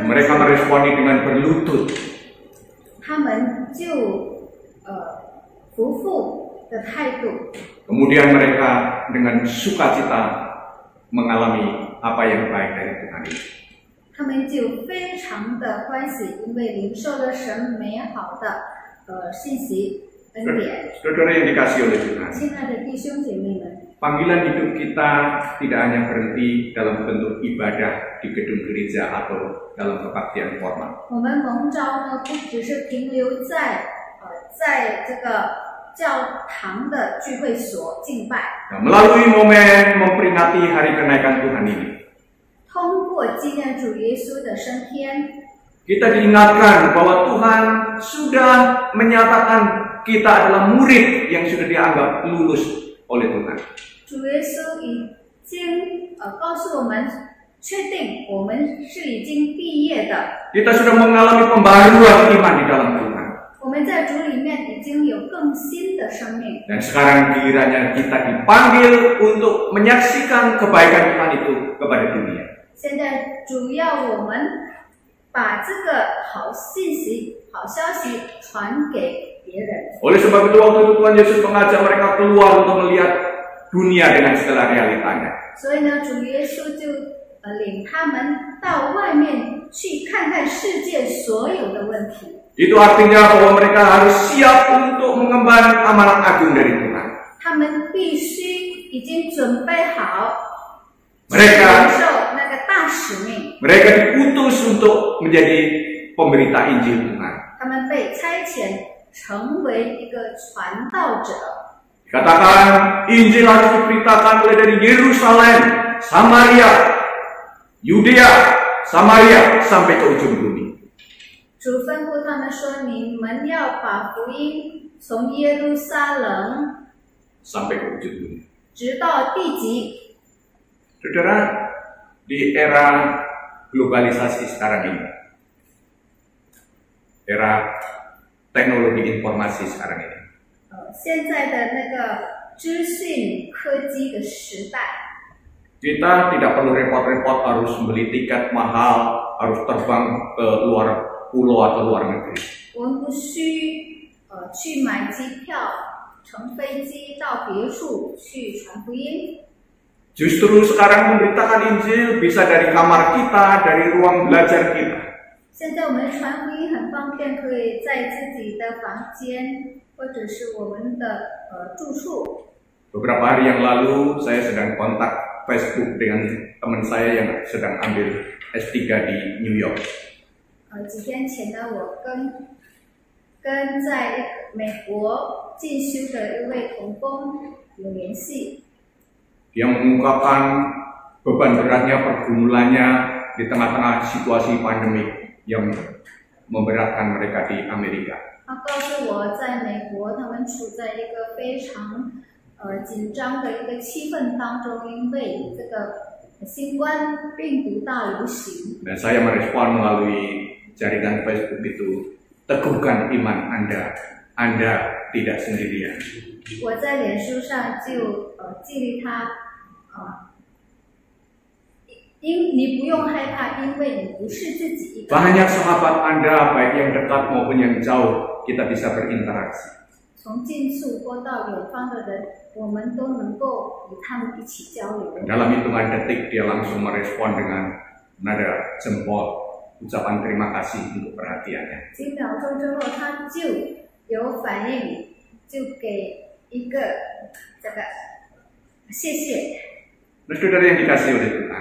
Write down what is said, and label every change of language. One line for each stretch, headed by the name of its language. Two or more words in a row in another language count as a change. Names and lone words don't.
Indonesian: Mereka meresponi dengan berlutut.
Chinese: 他们就匍匐的态度，
Indonesian: Kemudian mereka dengan sukacita mengalami apa yang baik dari Tuhan itu.
Chinese: 他们就非常的欢喜，因为领受了神美好的信息恩典。
Indonesian: Saudara yang dikasihi oleh Tuhan,
Chinese: 亲爱的弟兄姐妹们，
Indonesian: panggilan hidup kita tidak hanya berhenti dalam bentuk ibadah di gedung gereja atau dalam kebaktian formal.
Chinese: 我们蒙召呢，不只是停留在这个教堂的聚会所敬拜，
Indonesian: Nah, melalui momen memperingati hari kenaikan Tuhan ini,
Chinese: 通过纪念主耶稣的升天，
Indonesian: kita diingatkan bahwa Tuhan sudah menyatakan kita adalah murid yang sudah dianggap lulus oleh Tuhan.
Chinese: 主耶稣已经告诉我们，确定我们是已经毕业的。
Indonesian: Kita sudah mengalami pembaruan iman di dalam Tuhan.
Chinese: 我们在主里面已经有更新的生命，
Indonesian: Dan sekarang gilirannya kita dipanggil untuk menyaksikan kebaikan Tuhan itu kepada dunia.
Chinese: 现在主要我们把这个好信息、好消息传给别人。
Indonesian: Oleh sebab itu waktu itu Tuhan Yesus mengajak mereka keluar untuk melihat dunia dengan segala realitanya.
Chinese: 所以呢，主耶稣就领他们到外面去看看世界所有的问题。
Indonesian: Itu artinya bahwa mereka harus siap untuk mengemban amanat agung dari Tuhan.
Chinese: 他们必须已经准备好
Indonesian: Mereka
Chinese: 承受那个大使命。
Indonesian: mereka diutus untuk menjadi pemberita Injil Tuhan.
Chinese: 他们被差遣成为一个传道者。
Indonesian: Katakan Injil harus diberitakan mulai dari Yerusalem, Samaria, Yudea, Samaria sampai ke ujung bumi.
Chinese: 主吩咐他们说：“你们要把福音从耶路撒冷
Indonesian: Sampai ke ujung bumi.
Chinese: 直到地极。”
Indonesian: Saudara, di era globalisasi sekarang ini, era teknologi informasi sekarang ini,
Chinese: 现在的那个资讯科技的时代，
Indonesian: Kita tidak perlu repot-repot harus beli tiket mahal, harus terbang ke luar pulau atau luar negeri.
Chinese: 我们不需去买机票，乘飞机到别处去传福音。
Indonesian: Justru sekarang memberitakan Injil bisa dari kamar kita, dari ruang belajar kita.
Chinese: 现在我们传福音很方便，可以在自己的房间或者是我们的住处。
Indonesian: Beberapa hari yang lalu saya sedang kontak Facebook dengan teman saya yang sedang ambil S3 di New York.
Chinese: 几天前呢，我跟在美国进修的一位同工有联系。
Indonesian: Dia mengungkapkan beban beratnya pergumulannya di tengah-tengah situasi pandemi yang memberatkan mereka di Amerika.
Chinese: 他告诉我，在美国，他们处在一个非常紧张的一个气氛当中，因为这个新冠病毒大流行。
Indonesian: Dan saya merespon melalui jaringan Facebook itu, teguhkan iman Anda tidak sendirian.
Chinese: 我在脸书上就激励他，你不用害怕，因为你不是自己一个人。
Indonesian: Banyak sahabat Anda, baik yang dekat maupun yang jauh, kita bisa berinteraksi.
Chinese: 从近处或到远方的人，我们都能够与他们一起交流。
Indonesian: Dalam hitungan detik dia langsung merespon dengan nada jempol, ucapan terima kasih untuk perhatiannya.
Chinese: 几秒钟之后，他就有反应，就给一个这个谢谢。
Indonesian: Saudara yang dikasihi oleh Tuhan,